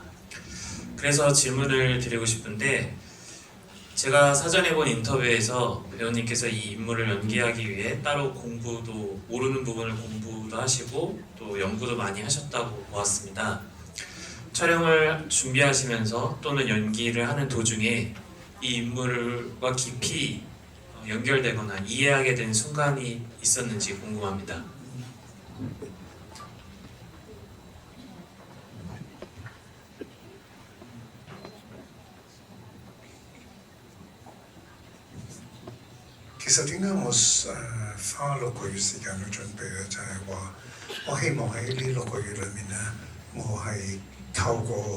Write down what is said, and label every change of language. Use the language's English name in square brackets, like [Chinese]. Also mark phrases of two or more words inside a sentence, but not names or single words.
[Korean] 그래서 질문을 드리고 싶은데, 제가 사전에 본 인터뷰에서 배우님께서 이 인물을 연기하기 위해 따로 공부도, 모르는 부분을 공부도 하시고 또 연구도 많이 하셨다고 보았습니다. 촬영을 준비하시면서 또는 연기를 하는 도중에 이 인물과 깊이 연결되거나 이해하게 된 순간이 있었는지 궁금합니다. [Cantonese] 其實點解我花6個月時間去準備咧？就係話我希望喺呢6個月裏面咧，我係透過好